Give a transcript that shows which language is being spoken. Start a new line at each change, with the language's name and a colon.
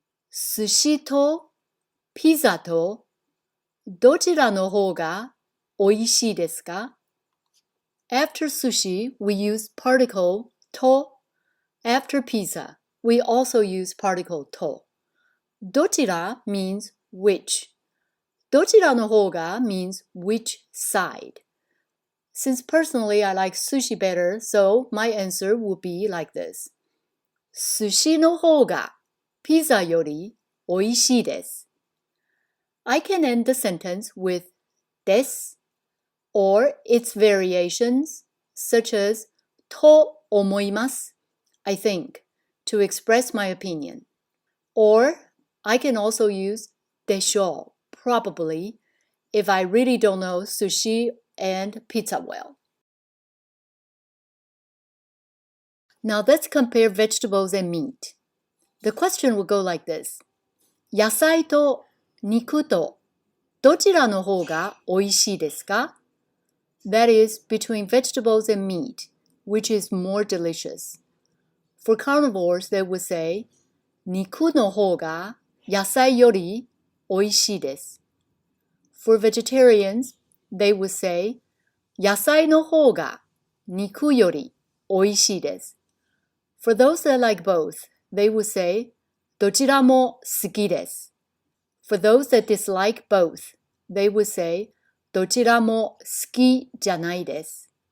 Japanese: 寿司とピザとどちらの方がおいしいですか?
English: After sushi, we use particle と. After pizza, we also use particle と. どちら means which. どちらの方が means which side. Since personally I like sushi better, so my answer would be like this.
Japanese: 寿司の方がピザよりおいしいです.
English: I can end the sentence with です or its variations such as と思います, I think, to express my opinion. Or I can also use でしょう, probably, if I really don't know sushi and pizza well. Now let's compare vegetables and meat. The question will go like this.
Japanese: 野菜と肉とどちらの方がおいしいですか?
English: That is, between vegetables and meat, which is more delicious. For carnivores, they would say
Japanese: 肉の方が野菜よりおいしいです.
English: For vegetarians, they would say
Japanese: 野菜の方が肉よりおいしいです.
English: For those that like both, they would say
Japanese: どちらも好きです.
English: For those that dislike both, they would say
Japanese: どちらも好きじゃないです.